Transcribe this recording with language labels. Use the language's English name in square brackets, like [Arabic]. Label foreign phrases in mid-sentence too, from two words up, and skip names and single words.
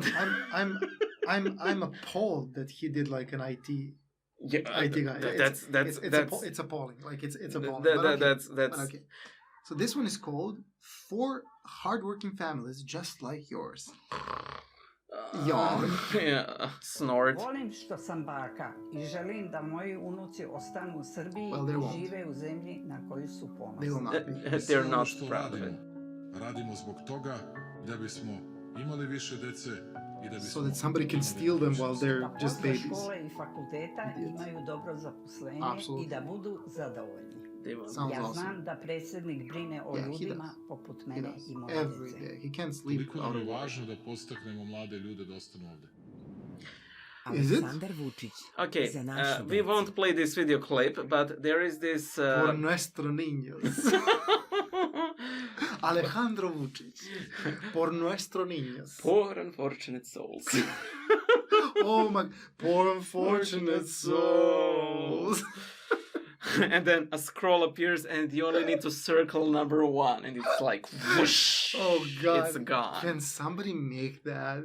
[English] I'm appalled that he did like an IT. Yeah, IT guy. It's appalling. Like it's appalling. That's okay. So this one is called 4 Hardworking Families Just Like Yours. Yeah, snort. [Serbian] Volim što sam baka i želim da moji unuci ostanu u Srbiji i žive u zemlji na koju su ponosni. [English] They're not proud of it. [Serbian] Radimo zbog toga da bismo imali više dece i da bismo... [English] So that somebody can steal them while they're just babies. [Serbian] Da posle škole i fakulteta imaju dobro zaposlenje i da budu zadovoljni. Ja znam da predsjednik brine o ljudima poput mene i moje djece. Koliko nam je važno da podstaknemo mlade ljude da ostanu ovde. [English] Is it? Okay, we won't play this video clip, but there is this... [Spanish] For nuestro niños. Alejandro Vučić. Por nuestro niños. [English] Poor unfortunate souls. Oh my... Poor unfortunate souls. And then a scroll appears and you only need to circle number 1 and it's like whoosh. Oh god. It's gone. Can somebody make that?